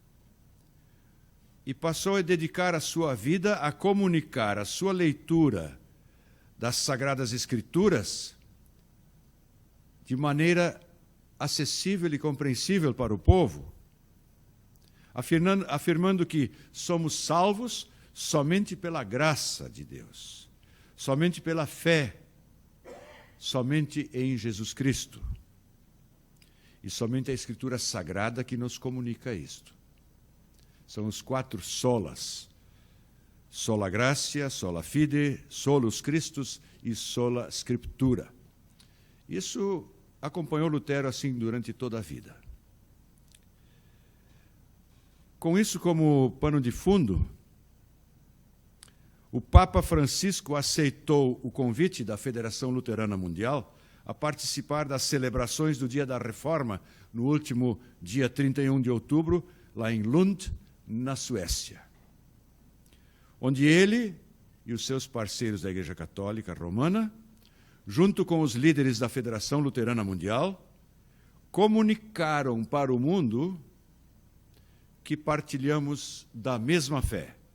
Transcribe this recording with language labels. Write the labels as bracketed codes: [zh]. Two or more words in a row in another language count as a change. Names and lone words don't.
[pt] e passou a dedicar a sua vida a comunicar a sua leitura das Sagradas Escrituras de maneira acessível e compreensível para o povo, afirmando que somos salvos somente pela graça de Deus, somente pela fé, somente em Jesus Cristo. E somente a Escritura Sagrada que nos comunica isto. São os 4 solas: [la] sola gratia, sola fide, solus Christus e sola Scriptura. [pt] Isso acompanhou Lutero assim durante toda a vida. Com isso como pano de fundo, o Papa Francisco aceitou o convite da Federação Luterana Mundial a participar das celebrações do Dia da Reforma no último dia 31 de outubro, lá em Lund, na Suécia, onde ele e os seus parceiros da Igreja Católica Romana, junto com os líderes da Federação Luterana Mundial, comunicaram para o mundo que partilhamos da mesma fé.